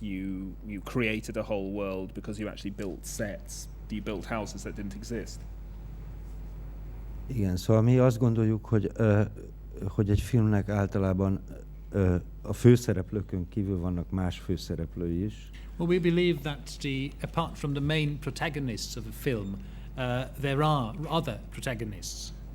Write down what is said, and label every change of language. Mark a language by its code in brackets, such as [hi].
[en] You created a whole world because you actually built sets. You built houses that didn't exist. [hu] Igen, szóval mi azt gondoljuk, hogy egy filmnek általában a főszereplőkön kívül vannak más főszereplői is. [en] Well, we believe that apart from the main protagonists of a film, there are other protagonists.